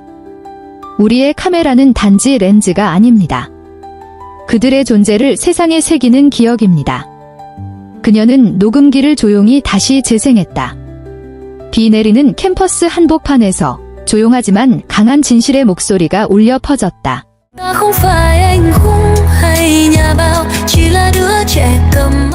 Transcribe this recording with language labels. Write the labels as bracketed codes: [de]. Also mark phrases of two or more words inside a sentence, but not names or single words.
[ko] 우리의 카메라는 단지 렌즈가 아닙니다. 그들의 존재를 세상에 새기는 기억입니다. 그녀는 녹음기를 조용히 다시 재생했다. 비 내리는 캠퍼스 한복판에서 조용하지만 강한 진실의 목소리가 울려 퍼졌다. [vi] Ta không phải anh hùng hay nhà báo, chỉ là đứa trẻ cầm